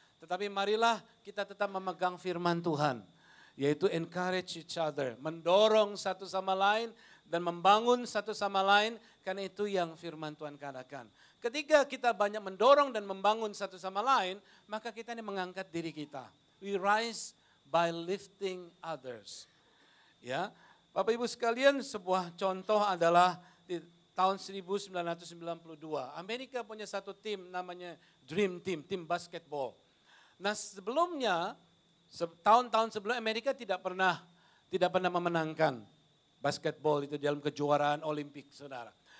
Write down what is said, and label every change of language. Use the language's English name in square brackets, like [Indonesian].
[Indonesian] Tetapi marilah kita tetap memegang firman Tuhan, yaitu [English] encourage each other, [Indonesian] mendorong satu sama lain dan membangun satu sama lain, karena itu yang firman Tuhan katakan. Ketika kita banyak mendorong dan membangun satu sama lain, maka kita ini mengangkat diri kita. [English] We rise by lifting others. [Indonesian] Ya, Bapak Ibu sekalian, sebuah contoh adalah di tahun 1992. Amerika punya satu tim namanya Dream Team, tim basketball. Nah, sebelumnya tahun-tahun sebelum Amerika tidak pernah memenangkan basketball itu dalam kejuaraan Olimpik, saudara.